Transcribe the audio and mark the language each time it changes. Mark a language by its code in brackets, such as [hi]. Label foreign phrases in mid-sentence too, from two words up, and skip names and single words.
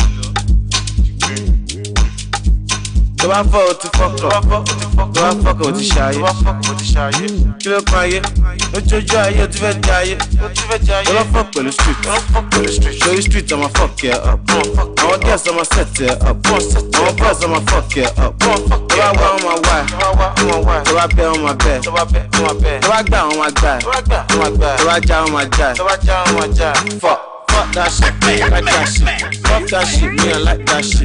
[yo] Tó bá fọ́ o ti fọ́kọ̀, tó bá fọ́kọ̀ o ti ṣayé, kí ló kan ayé, lójoojú ayé o ti fẹ́ jẹ ayé, tó bá fọ́ pẹ̀lú street, lórí street ọmọ fuck ẹ up, àwọn girls ọmọ set ẹ up, àwọn boys ọmọ fuck ẹ up, tó bá wá ọmọ wá ẹ, tó bá bẹ́ ọmọ bẹ́ ẹ, tó bá gbà ọmọ gbà ẹ, tó bá já ọmọ já ẹ, [en] fuck. Fuck that shit, like that shit. Fuck that shit, me I like that shit.